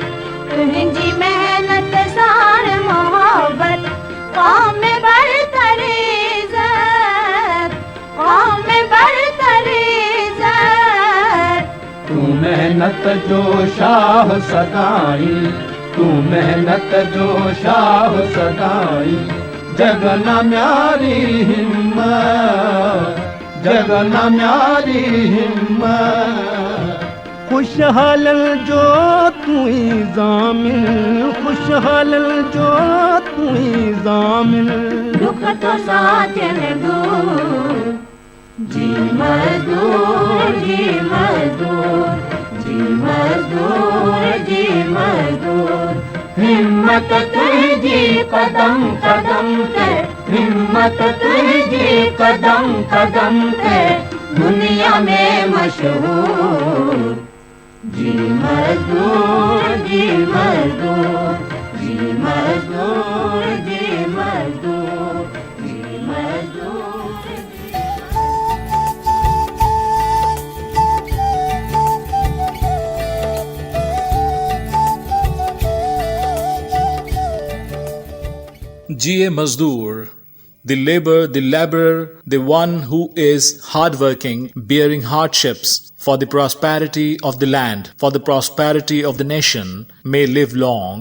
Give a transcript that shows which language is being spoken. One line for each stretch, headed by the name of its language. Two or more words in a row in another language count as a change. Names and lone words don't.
Sindhi: तुंहिंजी मेहनत सां मोहब्बत, कौम में बरतर इज़्ज़त, कौम में बरतर इज़्ज़त। तू मेहनत जो शाह सदाई, तू मेहनत जो शाह सदाई। जग न म्यारी हिम्मत, जग न म्यारी हिम्मत। खुशहालनि जो तूं ई ज़ामिन, खुशहालनि जो तूं ई ज़ामिन। दुख तो साजन दूर जी मज़दूर जी मज़दूर जी मज़दूर जी मज़दूर। हिम्मत तुंहिंजी कदम कदम ते, हिम्मत तुंहिंजी कदम कदम ते, दुनिया में मशहूर जी मज़दूर जी मज़दूर जी मज़दूर जी मज़दूर जी मज़दूर। G.A.
English: Mazdoor, the laborer, the one who is hardworking, bearing hardships for the prosperity of the land, for the prosperity of the nation, may live long.